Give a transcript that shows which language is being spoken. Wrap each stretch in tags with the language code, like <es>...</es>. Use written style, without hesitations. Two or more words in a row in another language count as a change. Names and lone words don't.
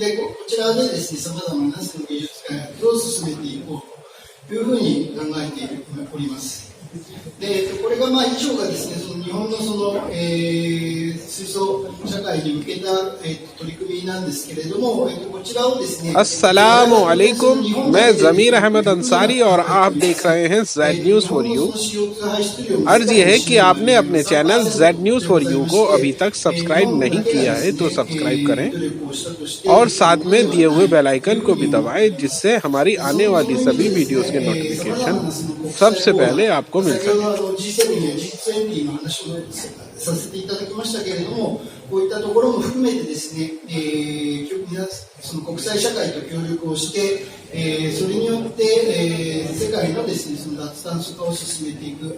<ja>で、こちらでですね、様々な技術開発を進めていこうというふうに考えております。で、これが以上がですね、日本の水素社会に向けた、取り組みなんですけれども、こちらをですね、</ja> <ar>السلام عليكم,</ar> <hi>मैं ज़मीर अहमद अंसारी और आप देख रहे हैं जेड न्यूज़ फॉर यू। अर्ज ये है कि आपने अपने चैनल जेड न्यूज़ फॉर यू को अभी तक सब्सक्राइब नहीं किया है तो सब्सक्राइब करें और साथ में दिए हुए</hi> <en>bell icon</en> <hi>को भी दबाएं, जिससे हमारी आने वाली सभी वीडियोस के नोटिफिकेशन सबसे पहले आपको मिल सके।</hi> <ja>G7 や G20 の話をさせていただきましたけれども、こういったところも含めてですね、その国際社会と協力をして、それによって、世界のですね、脱炭素化を進めていく。</ja>